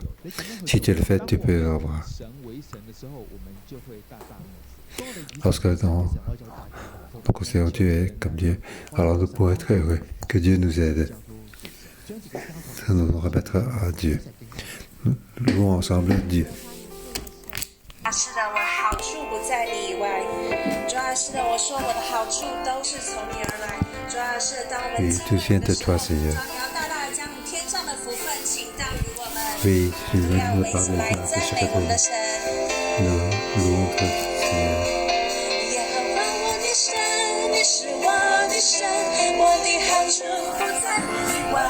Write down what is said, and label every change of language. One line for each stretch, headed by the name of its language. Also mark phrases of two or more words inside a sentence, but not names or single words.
French: Si tu le fais, tu peux avoir. Lorsque nous considérons Dieu comme Dieu, alors nous pourrons être heureux. Que Dieu nous aide. Ça nous remettra à Dieu. Louons ensemble Dieu.
Chinese: 是的，我的好处不在你以外。主啊，是的，我说我的好处都是从你而来。主啊，是的，当我们敬拜你的时候，主啊，你要大大的将你天上的福分倾倒于我们。让我们一起来赞美我们的神。耶和华我的神，你是我的神，我的好处不在你以外。